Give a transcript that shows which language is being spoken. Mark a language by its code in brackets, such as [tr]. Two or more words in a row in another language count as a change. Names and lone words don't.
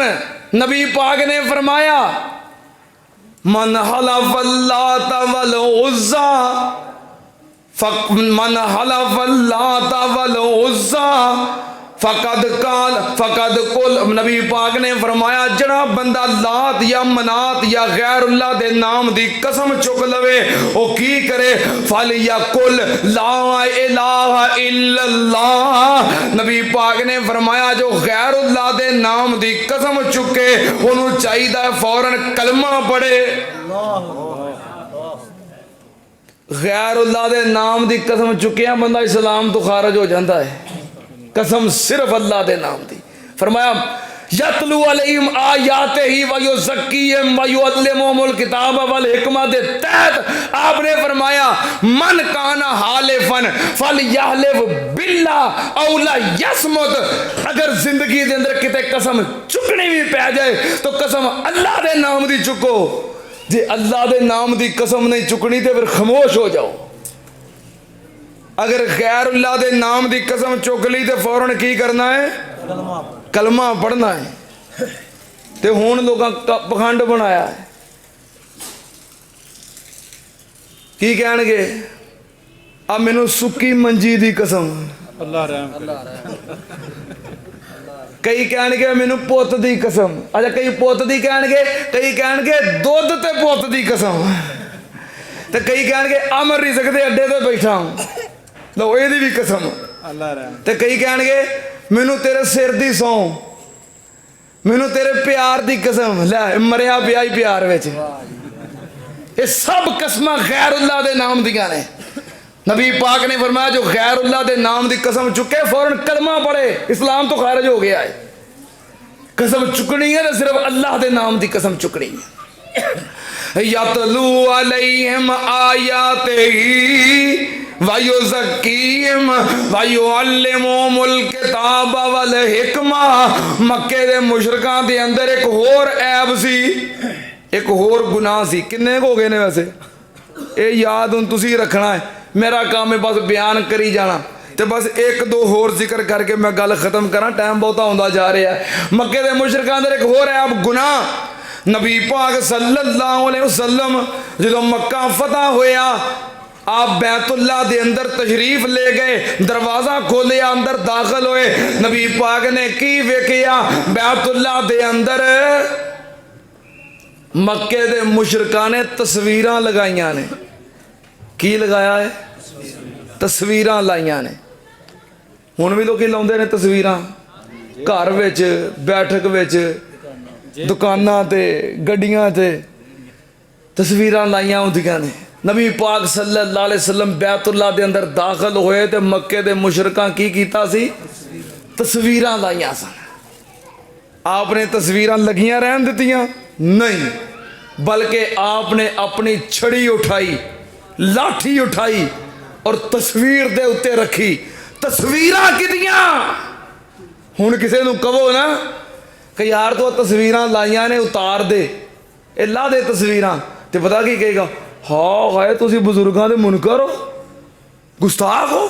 [pa] ਨਬੀ ਪਾਕ ਨੇ ਫ਼ਰਮਾਇਆ [ar] من حلف اللات والعزى من حلف اللات والعزى فقد قل [pa] ਨਬੀ ਪਾਕ ਨੇ ਫ਼ਰਮਾਇਆ ਜਿਹੜਾ ਬੰਦਾ ਲਾਤ ਯਾ ਮਨਾਤ ਯਾ ਗ਼ੈਰੁੱਲਾਹ ਦੇ ਨਾਮ ਦੀ ਕਸਮ ਚੁੱਕ ਲਵੇ ਓ ਕੀ ਕਰੇ [ar] فليقل لا إله إلا الله. [pa] ਨਬੀ ਪਾਕ ਨੇ ਫ਼ਰਮਾਇਆ ਜੋ ਗ਼ੈਰੁੱਲਾਹ ਦੇ ਨਾਮ ਦੀ ਕਸਮ ਚੁੱਕੇ ਓਹਨੂੰ ਚਾਹੀਦਾ ਫ਼ੌਰਨ ਕਲਮਾ ਪੜ੍ਹੇ। ਗ਼ੈਰੁੱਲਾਹ ਦੇ ਨਾਮ ਦੀ ਕਸਮ ਚੁੱਕਿਆ ਬੰਦਾ ਇਸਲਾਮ ਤੋਂ ਖ਼ਾਰਜ [ur] ہو جاتا ہے. [pa] ਕਸਮ ਸਿਰਫ਼ ਅੱਲਾਹ ਦੇ ਨਾਮ ਦੀ। ਫ਼ਰਮਾਇਆ [ar] يتلو عليهم آياته ويزكيهم ويعلمهم الكتاب والحكمة [pa] ਦੇ ਤਹਿਤ ਆਪਨੇ ਫ਼ਰਮਾਇਆ [ar] من كان حالفا فليحلف بالله أو ليصمت. [pa] ਅਗਰ ਜ਼ਿੰਦਗੀ ਦੇ ਅੰਦਰ ਕਿਤੇ ਕਸਮ ਚੁੱਕਣੀ ਭੀ ਪੈ ਜਾਏ ਤੋ ਕਸਮ ਅੱਲਾਹ ਦੇ ਨਾਮ ਦੀ ਚੁੱਕੋ। ਜੇ ਅੱਲਾਹ ਦੇ ਨਾਮ ਦੀ ਕਸਮ ਨਹੀਂ ਚੁੱਕਣੀ ਤੋ ਫਿਰ ਖ਼ਾਮੋਸ਼ ਹੋ ਜਾਓ। ਅਗਰ ਗ਼ੈਰੁੱਲਾਹ ਦੇ ਨਾਮ ਦੀ ਕਸਮ ਚੁੱਕ ਲਈ ਤੋ ਫ਼ੌਰਨ ਕੀ ਕਰਨਾ ਹੈ ਕਲਮਾ ਪੜ੍ਹਨਾ ਹੈ। ਤੋ ਹੁਣ [ur] لوگوں کا [pa] ਪਖੰਡ ਬਣਾਇਆ ਹੈ ਕੀ ਕਹਿਣਗੇ ਆ ਮੈਨੂੰ ਸੁੱਕੀ ਮੰਜੀ ਦੀ ਕਸਮ ਅੱਲਾਹ ਰਹਿਮ। ਕਈ ਕਹਿਣਗੇ ਮੈਨੂੰ ਪੁੱਤ ਦੀ ਕਸਮ। ਅੱਛਾ ਕਈ ਪੁੱਤ ਦੀ ਕਹਿਣਗੇ ਕਈ ਕਹਿਣਗੇ ਦੁੱਧ ਤੇ ਪੁੱਤ ਦੀ ਕਸਮ ਤੇ ਕਈ ਕਹਿਣਗੇ ਅਮਰ ਰਿਜ਼ਕ ਦੇ ਅੱਡੇ ਤੇ ਬੈਠਾ ਲੋ ਏਹਦੀ ਭੀ ਕਸਮ ਅੱਲਾਹ ਰਹਿਮ। ਤੇ ਕਈ ਕਹਿਣਗੇ ਮੈਨੂੰ ਤੇਰੇ ਸਿਰ ਦੀ ਸੌਂ ਮੈਨੂੰ ਤੇਰੇ ਪਿਆਰ ਦੀ ਕਸਮ ਲੈ ਮਰਿਆ ਪਿਆ ਹੀ ਪਿਆਰ ਵਿਚ। ਯੇ ਸਭ ਕਸਮਾਂ ਗ਼ੈਰੁੱਲਾਹ ਦੇ ਨਾਮ ਦੀਆਂ ਨੇ। ਨਬੀ ਪਾਕ ਨੇ ਫ਼ਰਮਾਇਆ ਜੋ ਗ਼ੈਰੁੱਲਾਹ ਦੇ ਨਾਮ ਦੀ ਕਸਮ ਚੁੱਕੇ ਫ਼ੌਰਨ ਕਲਮਾ ਪੜ੍ਹੇ ਇਸਲਾਮ ਤੋਂ ਖ਼ਾਰਿਜ ਹੋ ਗਿਆ ਹੈ। ਕਸਮ ਚੁੱਕਣੀ ਹੈ ਤੋ ਸਿਰਫ਼ ਅੱਲਾਹ ਦੇ ਨਾਮ ਦੀ ਕਸਮ ਚੁੱਕਣੀ ਹੈ। [ar] يتلو عليهم آياته ويزكيهم ويعلمهم الكتاب والحكمة. [pa] ਮੱਕੇ ਦੇ ਮੁਸ਼ਰਿਕਾਂ ਦੇ ਅੰਦਰ ਏਕ ਹੋਰ ਐਬ ਸੀ ਏਕ ਹੋਰ ਗੁਨਾਹ ਸੀ। ਕਿੰਨੇ ਹੋ ਗਏ ਨੇ ਵੈਸੇ ਯੇ ਯਾਦ ਹੁਣ ਤੁਸੀਂ ਰੱਖਣਾ ਹੈ। ਮੇਰਾ ਕਾਮ ਹੈ ਬਸ ਬਯਾਨ ਕਰੀ ਜਾਣਾ ਤੋ ਬਸ ਏਕ ਦੋ ਹੋਰ ਜ਼ਿਕਰ ਕਰਕੇ ਮੈਂ ਗੱਲ ਖ਼ਤਮ ਕਰਾਂ ਟਾਈਮ ਬਹੁਤਾ ਹੁੰਦਾ ਜਾ ਰਿਹਾ ਹੈ। ਮੱਕੇ ਦੇ ਮੁਸ਼ਰਿਕਾਂ ਅੰਦਰ ਏਕ ਹੋਰ ਐਬ ਗੁਨਾਹ। ਨਬੀ ਪਾਕ [ar] صلى الله عليه وسلم [pa] ਜੋ ਮੱਕਾ ਫ਼ਤਹਿ ਹੋਇਆ ਆਪ ਬੈਤੁੱਲਾਹ ਦੇ ਅੰਦਰ ਤਸ਼ਰੀਫ਼ ਲੈ ਗਏ ਦਰਵਾਜ਼ਾ ਖੋਲ੍ਹਿਆ ਅੰਦਰ ਦਾਖ਼ਿਲ ਹੁਏ। ਨਬੀ ਪਾਕ ਨੇ ਕੀ ਵੇਖਿਆ ਬੈਤੁੱਲਾਹ ਦੇ ਅੰਦਰ ਮੱਕੇ ਦੇ ਮੁਸ਼ਰਿਕਾਂ ਨੇ ਤਸਵੀਰਾਂ ਲਗਾਈਆਂ ਨੇ। ਕੀ ਲਗਾਇਆ ਹੈ ਤਸਵੀਰਾਂ ਲਾਈਆਂ ਨੇ। ਹੁਣ ਭੀ ਲੋਕ ਲਾਉਂਦੇ ਨੇ ਤਸਵੀਰਾਂ ਘਰ ਵਿਚ ਬੈਠਕ ਵਿਚ ਦੁਕਾਨਾਂ ਤੇ ਗੱਡੀਆਂ ਤੇ ਤਸਵੀਰਾਂ ਲਾਈਆਂ ਹੁੰਦੀਆਂ ਨੇ। ਨਬੀ ਪਾਕ [ar] صلى الله عليه وسلم [pa] ਬੈਤੁੱਲਾਹ ਦੇ ਅੰਦਰ ਦਾਖ਼ਿਲ ਹੋਏ ਤੋ ਮੱਕੇ ਦੇ ਮੁਸ਼ਰਿਕਾਂ ਕੀ ਕੀਤਾ ਸੀ ਤਸਵੀਰਾਂ ਲਾਈਆਂ ਸਨ। ਆਪਨੇ ਤਸਵੀਰਾਂ ਲੱਗੀਆਂ ਰਹਿਣ ਦਿੱਤੀਆਂ ਨਹੀਂ ਬਲਕਿ ਆਪਨੇ ਅਪਣੀ ਛੜੀ ਉਠਾਈ ਲਾਠੀ ਉਠਾਈ ਔਰ ਤਸਵੀਰ ਦੇ ਉੱਤੇ ਰੱਖੀ। ਤਸਵੀਰਾਂ ਕਿਹਦੀਆਂ ਹੁਣ ਕਿਸੀ ਨੂੰ ਕਹੋ ਨਾ ਕਿ ਯਾਰ ਤੋ ਤਸਵੀਰਾਂ ਲਾਈਆਂ ਨੇ ਉਤਾਰ ਦੇ ਏ ਲਾ ਦੇ ਤਸਵੀਰਾਂ ਤੋ ਪਤਾ ਕੀ ਕਹੇਗਾ ਹਾਂ ਹਾਏ ਤੁਸੀਂ ਬਜ਼ੁਰਗਾਂ ਦੇ ਮੁਨਕਰ ਹੋ ਗੁਸਤਾਖ਼ ਹੋ।